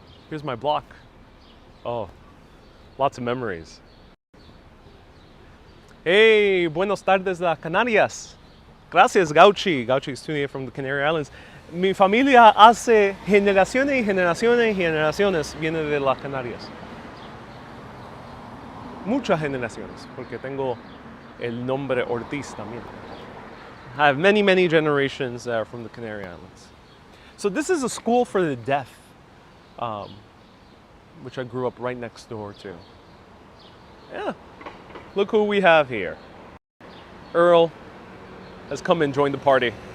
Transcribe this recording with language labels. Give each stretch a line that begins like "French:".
English: Here's my block. Oh, lots of memories.
Spanish: Hey, buenos tardes, las Canarias. Gracias, Gauchi.
English: Gauchi is tuning in from the Canary Islands.
Spanish: Mi familia hace generaciones y generaciones y generaciones viene de las Canarias. Muchas generaciones, porque tengo el nombre Ortiz también.
English: I have many, many generations that are from the Canary Islands. So this is a school for the deaf, which I grew up right next door to. Yeah. Look who we have here. Earl has come and joined the party.